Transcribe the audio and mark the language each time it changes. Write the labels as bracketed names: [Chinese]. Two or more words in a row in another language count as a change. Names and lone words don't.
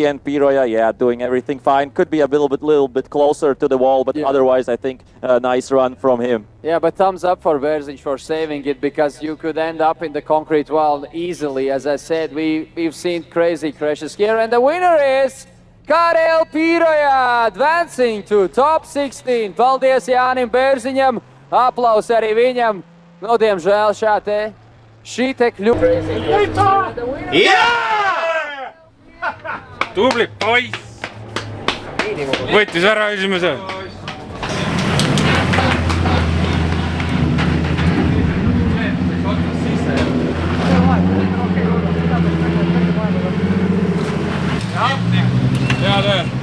[English] And Piroja, yeah, doing everything fine. Could be a little bit closer to the wall, but otherwise I think a nice run from him. Yeah, but thumbs up for Berzic for saving it, because you could end up in the concrete wall easily. As I said, we've seen crazy crashes here, and the winner is Karel Piroja, advancing to top 16. [Latvian] Paldies Jānim Bērziņam, aplausi arī viņam. Nu, diemžēl šī te kļūda. [Estonian] Tubli poiss! Võttis ära esimese. Hea töö.